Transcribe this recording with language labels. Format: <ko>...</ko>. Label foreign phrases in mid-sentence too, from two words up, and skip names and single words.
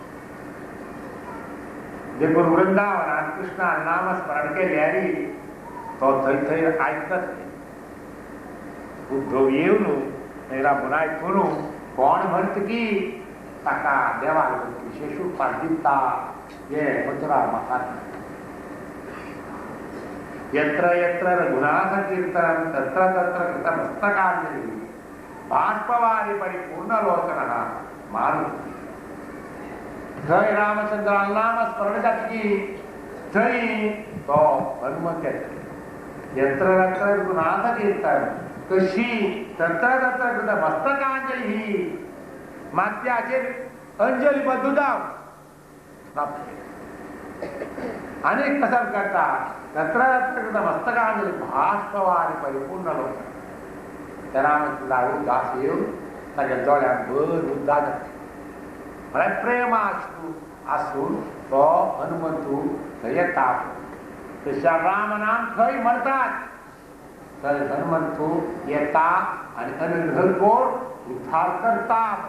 <kok>देखून वृंदावनात कृष्णान नामस्मरण केल्यार तो थंय थंय आयकत उद्धव येवन थंय राबून आयकून कोण म्हणटा की ताका देवाक विशेष उपकार दिता हे मथुरा म्हाका</kok> <sa>यत्र यत्र रघुनाथ कीर्तनं तत्र तत्र कृतमस्तकाञ्जलिः बाष्पवारि परिपूर्णलोचनः</sa> <kok>मारुती थंय रामचंद्रान नामस्मरण जातकी थंय तो हनुमंत येता</kok> <sa>यत्र यत्र रघुनाथ कीर्तन</sa> <kok>कशी</kok> <sa>तत्र तत्र कृतमस्तकाञ्जलिः</sa> <kok>माथ्याचेर अंजली बद्दू जाव अनेक कसर करता</kok> <sa>तत्र तत्र मस्तकांजली भाष्पवारी परिपूर्ण</sa> <kok>लोक त्या रामचंद्रावर दास येऊन ताच्या दोळ्यात भर उद्दा जाता म्हळ्यार प्रेम आसून तो हनुमंतू थंय येता तशा राम नाम खंय म्हणटात थंय हनुमंतू येता आनी अनुग्रह करून उद्धार करता</kok>